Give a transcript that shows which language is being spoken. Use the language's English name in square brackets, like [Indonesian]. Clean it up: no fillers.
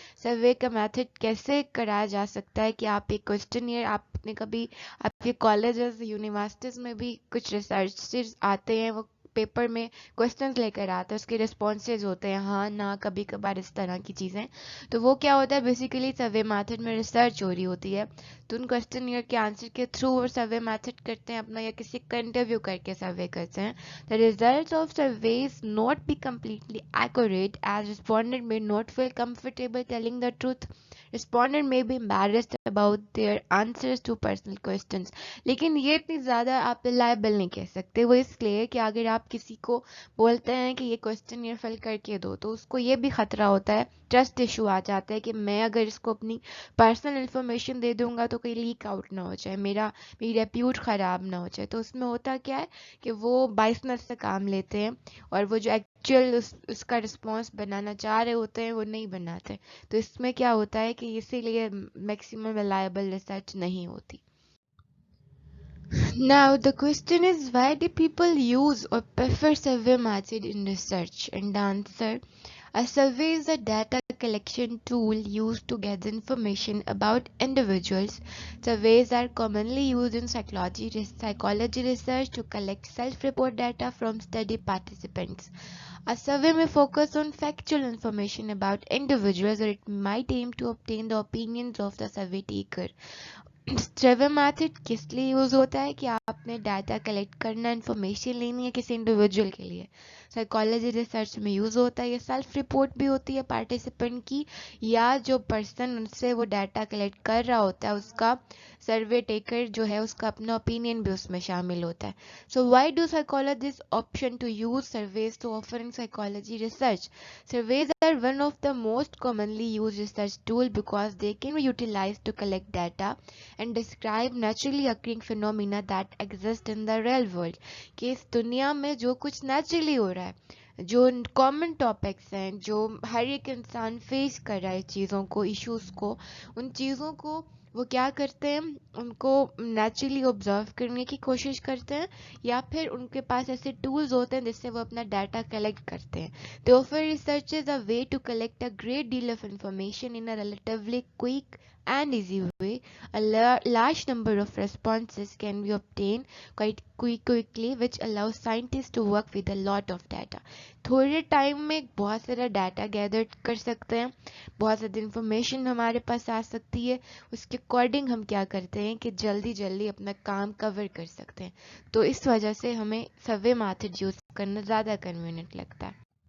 [Urdu] Survey کا method کیسے کرایا جا سکتا ہے کہ آپ ایک کوسچنئر, آپ نے کبھی آپ کے کالجز یونیورسٹیز میں بھی کچھ ریسرچرز آتے ہیں, وہ پیپر میں کوسچنز لے کر آتے ہیں, اس کے رسپانسز ہوتے ہیں ہاں نہ کبھی کبھار اس طرح کی چیزیں. تو وہ کیا ہوتا ہے, بیسیکلی سروے میتھڈ میں ریسرچ ہو رہی ہوتی ہے, تو ان کوسچنئر کے آنسر کے تھرو وہ سروے میتھڈ کرتے ہیں اپنا, یا کسی کا انٹرویو کر کے سروے کرتے ہیں. [English] The results of surveys not be completely accurate as respondent may not feel comfortable telling the truth. Respondent may be embarrassed about their answers to personal questions. [Urdu] لیکن یہ اتنی زیادہ آپ ریلائبل نہیں کہہ سکتے, وہ اس لیے کہ اگر آپ کسی کو بولتے ہیں کہ یہ کوسچن یہ فل کر کے دو, تو اس کو یہ بھی خطرہ ہوتا ہے, ٹرسٹ ایشو آ جاتا ہے کہ میں اگر اس کو اپنی پرسنل انفارمیشن دے دوں گا تو کوئی لیک آؤٹ نہ ہو جائے, میری ریپیوٹ خراب نہ ہو جائے. تو اس میں ہوتا کیا ہے کہ وہ بائسنس سے کام لیتے ہیں, اور وہ جو ایکچوئل اس کا رسپانس بنانا چاہ رہے ہوتے ہیں وہ نہیں بناتے. تو اس میں کیا ہوتا ہے کہ اسی لیے میکسیمم ریلائبل ریسرچ نہیں ہوتی. [English] Now the question is, why do people use or prefer survey method in research? And the answer: a survey is a data collection tool used to gather information about individuals. Surveys are commonly used in psychology research to collect self-report data from study participants. A survey may focus on factual information about individuals, or it might aim to obtain the opinions of the survey taker. [Urdu] Survey method کس لیے use ہوتا ہے کہ آپ نے data collect کرنا, information لینی ہے کسی انڈیویجول کے لیے. سائیکالوجی ریسرچ میں یوز ہوتا ہے, یہ سیلف رپورٹ بھی ہوتی ہے پارٹیسپینٹ کی, یا جو پرسن ان سے وہ ڈاٹا کلیکٹ کر رہا ہوتا ہے اس کا سروے ٹیکر جو ہے اس کا اپنا اوپینین بھی اس میں شامل ہوتا ہے. [English] So why do psychologist option to use surveys to offer in psychology research? Surveys are one of the most commonly used research tools because they can be utilized to collect data and describe naturally occurring phenomena that exist in the real world. [Urdu] کہ اس دنیا میں جو کچھ naturally ہو رہا ہے, جو common topics ہیں, جو ہر ایک انسان فیس کر رہا ہے چیزوں کو, ایشوز کو, ان چیزوں کو وہ کیا کرتے ہیں, ان کو نیچرلی آبزرو کرنے کی کوشش کرتے ہیں, یا پھر ان کے پاس ایسے ٹولز ہوتے ہیں جس سے وہ اپنا ڈاٹا کلیکٹ کرتے ہیں. [English] They offer researchers a way to collect a great deal of information in a relatively quick and easy way. A large number of responses can be obtained quite quickly, which allows scientists to work with a lot of data. [Urdu] تھوڑے time میں بہت سارا data گیدر کر سکتے ہیں, بہت زیادہ information ہمارے پاس آ سکتی ہے, اس کے اکارڈنگ ہم کیا کرتے ہیں کہ جلدی جلدی اپنا کام کور کر سکتے ہیں. تو اس وجہ سے ہمیں سروے میتھڈ یوز کرنا زیادہ کنوینئنٹ لگتا ہے.